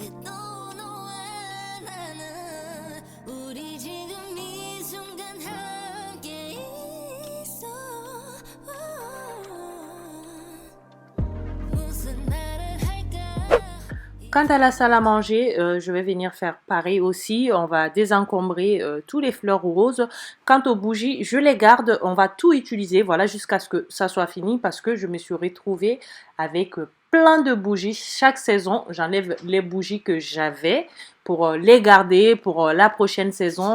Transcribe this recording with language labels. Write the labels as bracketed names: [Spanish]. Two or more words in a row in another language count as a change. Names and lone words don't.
[Korean] 떠놓아 나는 우리 지금 이 순간 함께 있어 무슨 말을 할까 [French] Quant à la salle à manger, je vais venir faire pareil aussi. On va désencombrer tous les fleurs roses. Quant aux bougies, je les garde. On va tout utiliser, voilà, jusqu'à ce que ça soit fini parce que je me suis retrouvée avec plein de bougies. Chaque saison, j'enlève les bougies que j'avais pour les garder pour la prochaine saison.